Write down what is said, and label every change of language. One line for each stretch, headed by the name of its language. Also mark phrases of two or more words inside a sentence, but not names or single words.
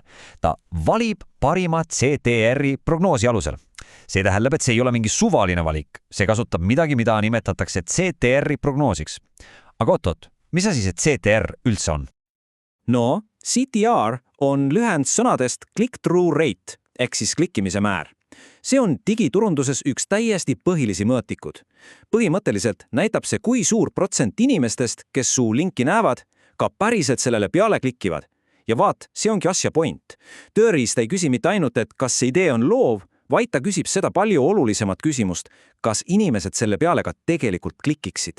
Estonian: Ta valib parima CTR-i prognoosi alusel. See tähendab, et see ei ole mingi suvaline valik. See kasutab midagi, mida nimetatakse CTR-i prognoosiks. Aga oot, mis asi see CTR üldse on? No, CTR on lühend sõnadest
English: click-through rate,
Estonian: ehk siis klikkimise määr. See on digiturunduses üks täiesti põhilisi mõõtikud. Põhimõtteliselt näitab see, kui suur protsent inimestest, kes su linki näevad, ka päriselt sellele peale klikivad. Ja vaat, see ongi asja point. Tööriist ei küsi mitte ainult, et kas see idee on loov, vaid ta küsib seda palju olulisemat küsimust, kas inimesed selle peale ka tegelikult klikiksid.